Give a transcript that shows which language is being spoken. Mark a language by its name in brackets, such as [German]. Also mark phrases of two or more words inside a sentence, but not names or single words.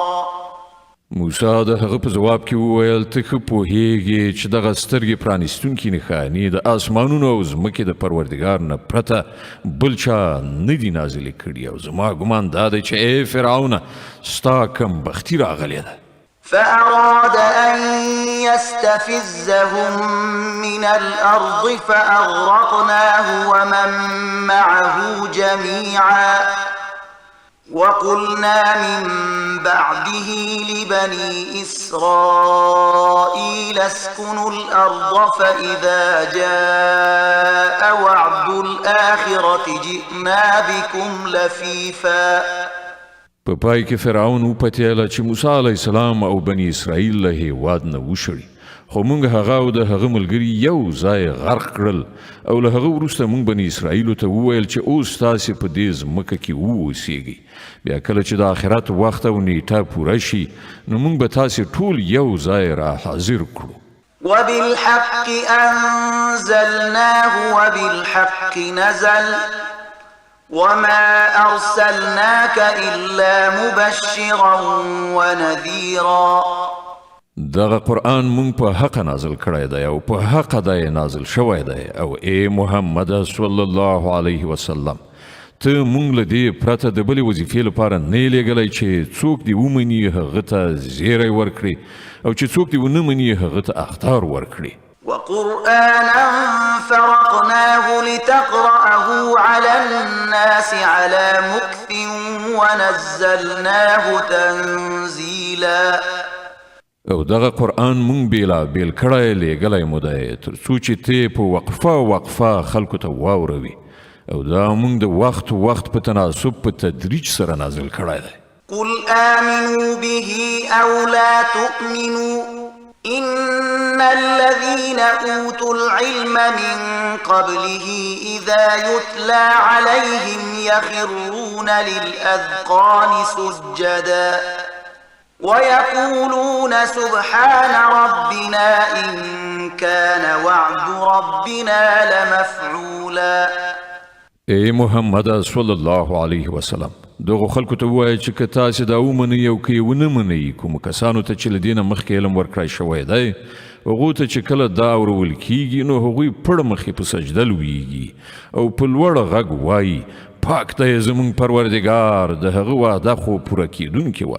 [Pashto] موسی د هغه په جواب کې وویل ته ښه پوهیږې چې دغه سترګې پرانیستونکي نښانې د آسمانونو او ځمکې د پروردګار نه پرته بل چا نه دي نازلې کړي او زما ګمان دا دی چې ای فرعونه ستا کم بختي راغلې ده. [Arabic] فأراد أن يستفزهم من الأرض فأغرقناه ومن معه جميعا وقلنا من بعده لبني إسرائيل اسكنوا الأرض فإذا جاء وعد الآخرة جئنا بكم لفيفا. [Pashto] په پای کې فرعون وپتیاله چې موسی [Arabic] علیه السلام [Pashto] او بني اسرائیل له هېواد نه وشړي خو موږ هغه او د هغه ملګري یو ځای غرق کړل او له هغه وروسته موږ بني اسرائیلو ته وویل چې اوس تاسې په دې ځمکه کې واوسیږئ بیا کله چې د آخرت وخت او نیټه پوره شي نو موږ به تاسې ټول یو ځای را حاضر کړو. [Arabic] وبالحق أنزلناه وبالحق نزل وما أرسلناك إلا مبشرا ونذيرا. [Pashto] دغه قرآن مونږ په حق نازل کړی دی او په حق دی نازل شوی دی او ای محمد [Arabic] صلی الله علیه وسلم [Pashto] ته مونږ له دې پرته د بلې وظیفې لپاره نه یې لیږلی چې څوک دې ومني هغه ته زیری ورکړي او چې څوک دې ونه مني هغه ته اخطار ورکړي. [Arabic] وقرآنا فرقناه لتقرأه على الناس على مكث ونزلناه تنزيلا. [Pashto] او دغه قرآن مونږ بیلا بیل کړی لیږلی مو دی تر څو چې ته په وقفه خلکو ته واوروي او دا مونږ د وخت په تناسب په تدریج سره نازل کړی دی. [Arabic] قل آمنوا به أو لا تؤمنوا إن الذين أوتوا العلم من قبله إذا يتلى عليهم يخرون للأذقان سجدا ويقولون سبحان ربنا إن كان وعد ربنا لمفعولا. [Pashto] ای محمد [Arabic] صلی الله علیه وسلم [Pashto] دغه خلکو ته ووایه چې که تاسې دا ومنئ او که یې ونه منئ کومو کسانو ته چې له دې نه مخکې علم ورکړی شوی دی هغو ته چې کله دا اورول کیږي نو هغوی پړ مخې په سجده لویږي او په لوړ غږ وایي پاک دی زموږ پروردګار د هغه وعده خو پوره کیدونکې وه.